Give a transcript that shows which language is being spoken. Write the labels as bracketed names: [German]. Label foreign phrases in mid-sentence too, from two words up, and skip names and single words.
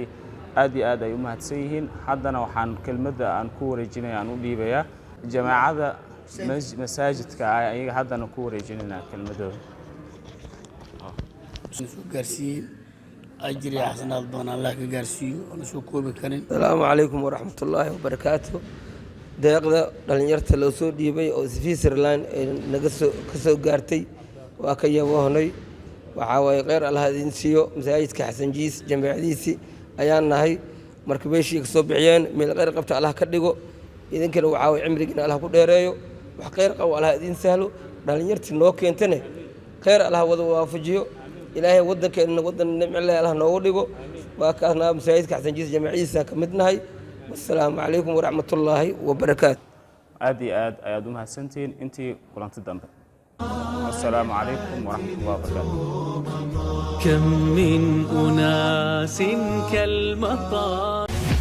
[Somali] aad iyo aad ay u mahadsan yihiin. haddana waxaan kelmadda aan ku wareejinay aan u dhiibayaa jamaacada masaajidka ayaga haddana ku wareejinayna kelmadooda. gaarsiin ajri xasanaad badan Allah ka gaarsiiyo oo soo koobi karin. [Arabic] السلام عليكم ورحمة الله وبركاته. [Somali] deeqda dhalinyarta loo soo dhiibay oo Switzerland naga ka soo gaartay waa ka yaboonay. waxa way qeyr Allah idin siiyo masaajidka Xasan Jiis jamaacadiisi ayaan nahay marka meeshii ka soo bixiyeen meel qeyr qabta Allah ka dhigo. idinkana waxa way cimrigiina Allah ku dheereeyo wax qeyr qabo Allah idin sahlo. dhalinyartii noo keentane qeyr Allah wada waafajiyo. ilaahay wadankeena wadan nimcile Allah noogu dhigo. waa kaasna masaajidka Xasan Jiis jamaacadiisa ka mid nahay. [Arabic] والسلام عليكم ورحمة الله وبركاته. [Somali] aad iyo aad ayaad u mahadsantihiin intii kulanti dambe. [Arabic] السلام عليكم ورحمة الله وبركاته. كم من أناس كالمطر